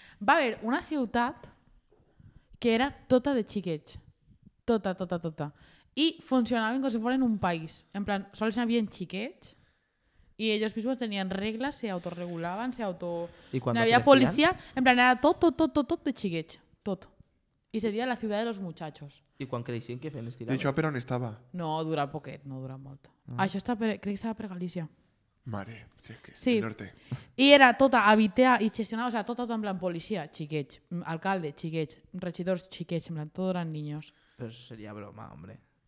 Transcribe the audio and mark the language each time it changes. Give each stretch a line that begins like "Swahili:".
Catalan: Va haver una ciutat que era tota de xiquets. Tota.
Spanish: Y
Catalan: funcionaven com
Spanish: si fueran un país. En plan,
Catalan: sols hi havia xiquets
Spanish: y ellos mismos tenían reglas, se autorregulaban, ¿Y cuando no había crecían?
Catalan: policía. En plan, era tot de xiquets. Tot.
Spanish: Y sería la ciudad de los muchachos.
Catalan: I quan creixien, què feien? I Estiraven? això per on estava? No dura poquet, no dura molt. Això crec que estava per Galícia. Mare, si és que és Sí.
Spanish: el norte.
Catalan: I era tota habitada i gestionada, o sea, tota en plan policia, xiquets, alcalde, xiquets, regidors, xiquets, en plan, tot eren niños. Però eso seria broma, hombre.